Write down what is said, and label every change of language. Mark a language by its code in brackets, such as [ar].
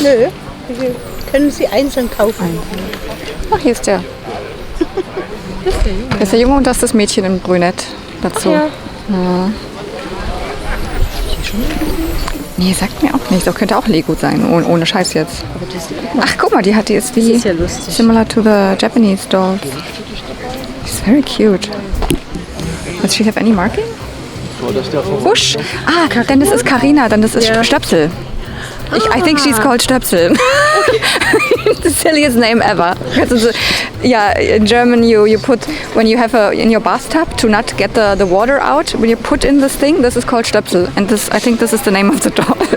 [de] Nö, die können Sie einzeln kaufen. Ach, hier ist der. Das ist der Junge und das ist das Mädchen im Brünett dazu. Ja. Ja. Nee, sagt mir auch nichts. Das könnte auch Lego sein, ohne Scheiß jetzt. Aber das, Ach, guck mal, die ist wie das ist ja lustig. [en] similar to the Japanese dolls. It's very cute. Does she have any marking? [de] Busch. Dann das ist Carina, dann das ist Stöpsel. [en] I think she's called Stöpsel. The silliest name ever. Yeah, in German you put, when you have in your bathtub to not get the water out, when you put in this thing, this is called Stöpsel. And I think this is the name of the doll.